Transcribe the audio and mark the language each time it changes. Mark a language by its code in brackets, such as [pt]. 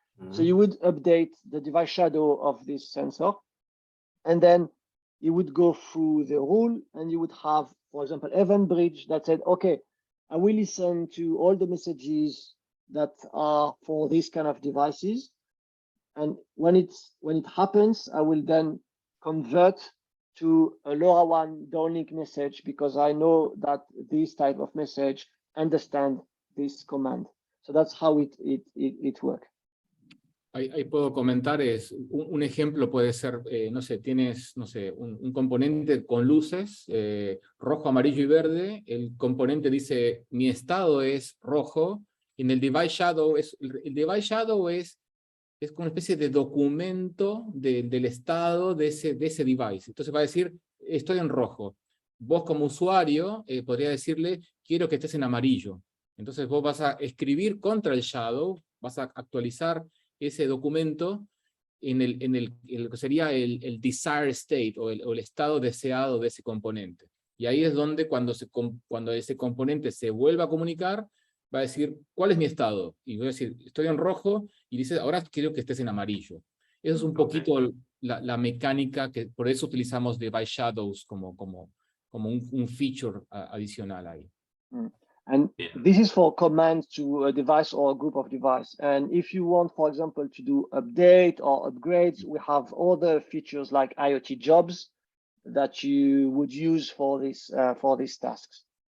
[en] So you would update the device shadow of this sensor, and then you would go through the rule, and you would have, for example, Event Bridge that said, okay, I will listen to all the messages that are for this kind of devices, and when it happens, I will then convert to a LoRaWAN downlink message because I know that this type of message understand this command. So that's how it works. [es] Ahí puedo comentar, un ejemplo puede ser, no sé, tienes, no sé, un componente con luces, rojo, amarillo y verde, el componente dice, mi estado es rojo, y en el device shadow, el device shadow es como una especie de documento del estado de ese device. Entonces va a decir, estoy en rojo. Vos como usuario podría decirle, quiero que estés en amarillo. Entonces vos vas a escribir contra el shadow, vas a actualizar ese documento en lo que sería el desired state o el estado deseado de ese componente. Y ahí es donde cuando ese componente se vuelva a comunicar, va a decir, ¿cuál es mi estado? Y voy a decir, estoy en rojo, y dice, ahora quiero que estés en amarillo. Eso es un poquito la mecánica, que por eso utilizamos Device Shadows como un feature adicional ahí. [en] And Yeah. this is for commands to a device or a group of devices. And if you want, for example, to do update or upgrades, we have other features like IoT jobs that you would use for these tasks.